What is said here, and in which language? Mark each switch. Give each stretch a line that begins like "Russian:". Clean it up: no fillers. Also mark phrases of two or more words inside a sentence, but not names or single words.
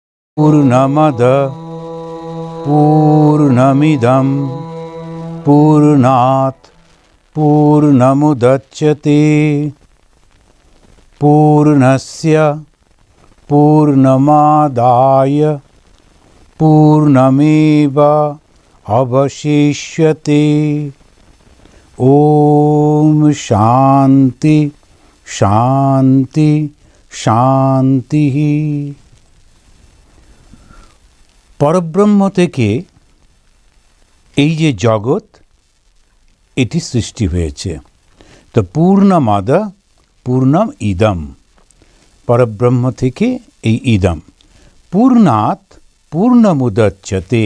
Sanskrit: पूर्णमद पूर्णमिदं पूर्णात् पूर्णमुदच्यते पूर्णस्य पूर्णमादाय पूर्णमेव अवशिष्यते। ओम शांति शांति शांति।
Bangla: পরব্রহ্ম থেকে এই যে জগৎ এটি সৃষ্টি হয়েছে। তো
Sanskrit: পূর্ণমাদ পূর্ণম ইদম,
Bangla: পরব্রহ্ম থেকে এই ইদম,
Sanskrit: পূর্ণাৎ পূর্ণমুদচ্যতে।